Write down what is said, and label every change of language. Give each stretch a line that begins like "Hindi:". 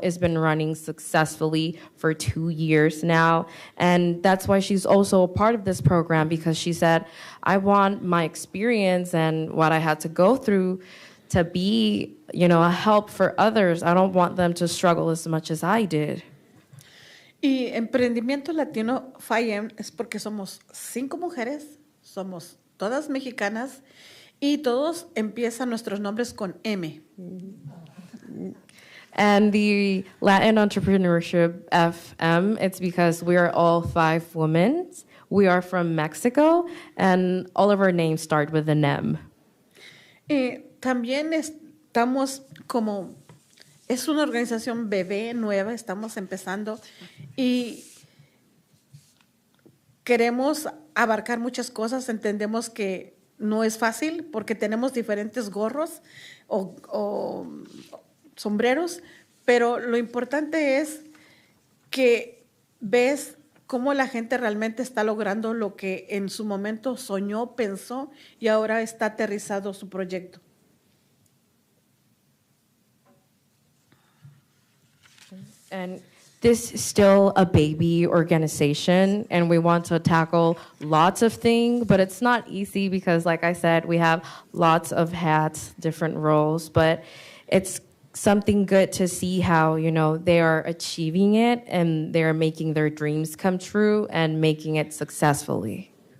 English: It's been running successfully for 2 years now. And that's why she's also a part of this program, because she said, I want my experience and what I had to go through to be, you know, a help for others. I don't want them to struggle as much as I did.
Spanish: Y Emprendimiento Latino FIEM es porque somos 5 mujeres, somos todas mexicanas y todos empiezan nuestros nombres con M.
English: And the Latin Entrepreneurship FM, it's because we are all 5 women. We are from Mexico, and all of our names start with an M.
Spanish: También estamos como, es una organización bebé nueva, estamos empezando y queremos abarcar muchas cosas. Entendemos que no es fácil porque tenemos diferentes gorros o sombreros, pero lo importante es que ves cómo la gente realmente está logrando lo que en su momento soñó, pensó y ahora está aterrizado su proyecto.
English: And this is still a baby organization, and we want to tackle lots of things, but it's not easy because, like I said, we have lots of hats, different roles, but it's something good to see how, you know, they are achieving it and they're making their dreams come true and making it successfully.